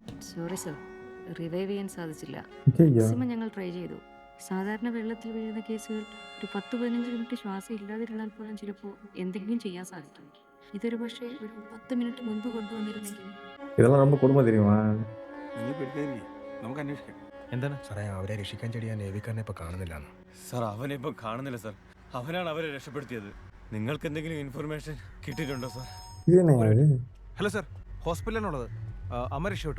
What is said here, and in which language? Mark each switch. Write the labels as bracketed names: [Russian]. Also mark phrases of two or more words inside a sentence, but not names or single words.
[English] sorry sir, [Malayalam] റിവൈവ് ചെയ്യാൻ സാധിച്ചില്ല. അയ്യോ. മാക്സിമം ഞങ്ങൾ ട്രൈ ചെയ്തു. സാധാരണ വെള്ളത്തിൽ വീഴുന്ന കേസുകൾ ഒരു 10-15 മിനിറ്റ് ശ്വാസം ഇല്ലാതിരുന്നാൽ പോലും ചിലപ്പോൾ എന്തെങ്കിലും ചെയ്യാൻ സാധിക്കും. ഇതൊരു പക്ഷേ ഒരു 10 മിനിറ്റ് മുൻപ് കൊണ്ടുവന്നിരുന്നെങ്കിൽ. [Tamil] இதெல்லாம் ரொம்ப கொடுமை தெரியுமா? [Malayalam] നിങ്ങൾ പേടിക്കാതിരിക്കും, നമുക്ക് അന്വേഷിക്കാം. എന്താണ് സാറേ, അവരെ രക്ഷിക്കാൻ ചെടിയാൻ നേവിക്കാരനെ ഇപ്പൊ കാണുന്നില്ല. സാർ അവനെ ഇപ്പം കാണുന്നില്ല സാർ. അവനാണ് അവരെ രക്ഷപ്പെടുത്തിയത്. നിങ്ങൾക്ക് എന്തെങ്കിലും ഇൻഫർമേഷൻ കിട്ടിയിട്ടുണ്ടോ സാർ? ഇത് തന്നെ ഇത്? [English] hello sir, [Malayalam] ഹോസ്പിറ്റലിലാണുള്ളത്. അമ്മ രക്ഷപ്പെട്ടു.